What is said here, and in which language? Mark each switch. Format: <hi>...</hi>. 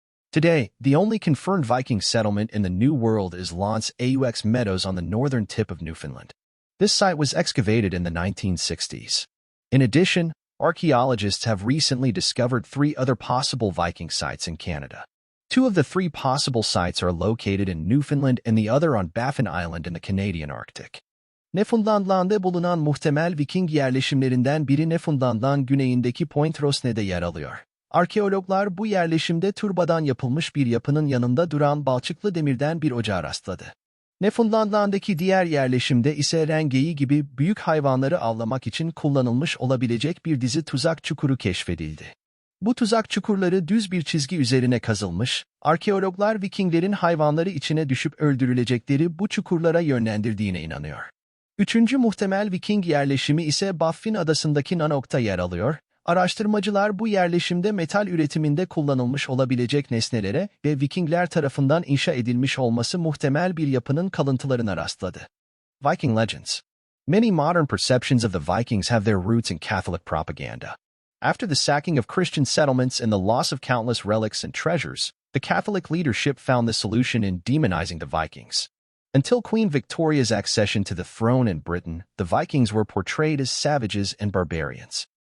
<en>Today, the only confirmed Viking settlement in the New World is L'Anse aux Meadows on the northern tip of Newfoundland. This site was excavated in the 1960s. In addition, archaeologists have recently discovered 3 other possible Viking sites in Canada. 2 of the 3 possible sites are located in Newfoundland and the other on Baffin Island in the Canadian Arctic.</en> <tr>Newfoundland'da bulunan muhtemel Viking yerleşimlerinden biri Newfoundland'ın güneyindeki Point Rosne'de yer alıyor. Arkeologlar bu yerleşimde turbadan yapılmış bir yapının yanında duran balçıklı demirden bir ocağa rastladı. Newfoundland'daki diğer yerleşimde ise rengeyi gibi büyük hayvanları avlamak için kullanılmış olabilecek bir dizi tuzak çukuru keşfedildi. Bu tuzak çukurları düz bir çizgi üzerine kazılmış, arkeologlar Vikinglerin hayvanları içine düşüp öldürülecekleri bu çukurlara yönlendirdiğine inanıyor. Üçüncü muhtemel Viking yerleşimi ise Baffin adasındaki Nanook'ta yer alıyor. Araştırmacılar bu yerleşimde metal üretiminde kullanılmış olabilecek nesnelere ve Vikingler tarafından inşa edilmiş olması muhtemel bir yapının kalıntılarına rastladı.</tr> <en>Viking legends. Many modern perceptions of the Vikings have their roots in Catholic propaganda. After the sacking of Christian settlements and the loss of countless relics and treasures, the Catholic leadership found the solution in demonizing the Vikings. Until Queen Victoria's accession to the throne in Britain, the Vikings were portrayed as savages and barbarians.</en>